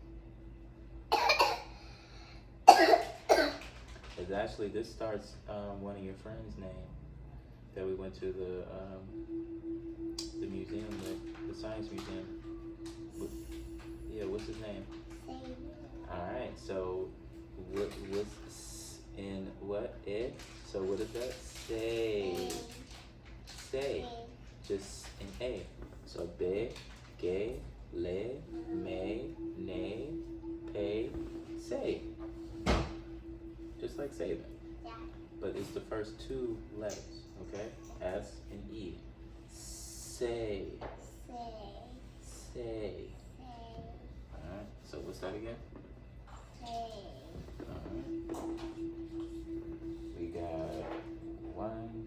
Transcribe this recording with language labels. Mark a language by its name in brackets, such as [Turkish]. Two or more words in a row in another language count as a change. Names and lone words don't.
[English] It's actually, this starts one of your friends' name that we went to the museum with, the science museum. Yeah, what's his name? Alright, so what's in what? It? So what is that? Say. Say. Just an A. So be, ge, le, me, ne, pe, say. Just like say them. Yeah. But it's the first two letters, okay? S and E. Say. Say. Alright, so what's that again? Alright. We got one.